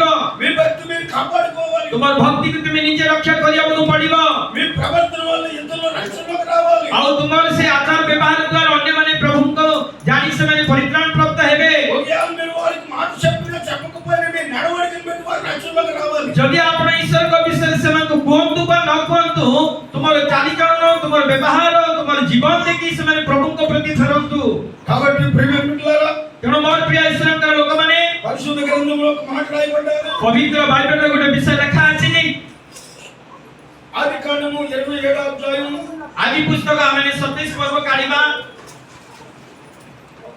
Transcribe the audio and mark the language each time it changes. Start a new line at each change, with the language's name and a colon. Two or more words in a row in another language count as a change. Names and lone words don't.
Telugu: మీ భక్తి మీరు కాపాడుకోవాలి।
Odia: ତୁମର ଭକ୍ତିକୁ ତୁମେ ନିଜେ ରକ୍ଷା କରିବାକୁ ପଡ଼ିବ।
Telugu: మీ ప్రవర్తన వల్ల ఇతరులు రక్షణలోకి రావాలి।
Odia: ଆଉ ତୁମର ସେ ଆଚାର ବ୍ୟବହାର ଦ୍ୱାରା ଅନ୍ୟମାନେ ପ୍ରଭୁଙ୍କୁ ଜାଣି ସେମାନେ ପରିତ୍ରାଣ ପ୍ରାପ୍ତ ହେବେ।
Telugu: ఒకవేళ మీరు వారికి మాట చెప్పినా చెప్పకపోయినా మీ నడవడికను బట్టి వారు రక్షణలోకి రావాలి।
Odia: ଯଦି ଆପଣ ଈଶ୍ୱରଙ୍କ ବିଷୟରେ ସେମାନଙ୍କୁ କୁହନ୍ତୁ ବା ନ କୁହନ୍ତୁ, ତୁମର ଚାଲିଚଳନ, ତୁମର ବ୍ୟବହାର, ତୁମର ଜୀବନ ଦେଖି ସେମାନେ ପ୍ରଭୁଙ୍କ ପ୍ରତି ଫେରନ୍ତୁ।
Telugu: కాబట్టి ప్రియమైన బిడ్డలారా,
Odia: ତେଣୁ ମୋର ପ୍ରିୟ ଈଶ୍ୱରଙ୍କର ଲୋକମାନେ,
Telugu: పరిశుద్ధ గ్రంథంలో ఒక మాట రాయబడ్డారు।
Odia: ପବିତ୍ର ବାଇବେଲରେ ଗୋଟେ ବିଷୟ ଲେଖା ଅଛି।
Telugu: ఆదికాండము 27వ అధ్యాయం
Odia: ଆଦି ପୁସ୍ତକ ଆମେ 27 ପର୍ବ କାଢିବା।